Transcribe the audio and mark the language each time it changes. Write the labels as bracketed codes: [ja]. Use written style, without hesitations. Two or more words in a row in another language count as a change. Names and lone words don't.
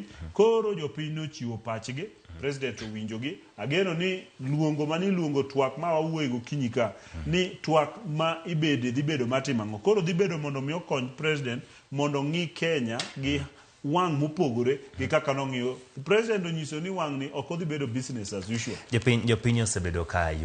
[luo] Koro jopiny nochiwo pachgi, president owinjogi. Ageno ni luongo twak ma wawuoyo gokinyi ka ni twak ma dhi bedo matimo ang'o. Koro dhi bedo mondo mi okony president mondo ng'i Kenya gi wang' mopogore gi kaka nong'iyo. President onyiso ni wang' ni ok odhi bedo [en] business as usual. [luo] Jopiny osebedo ka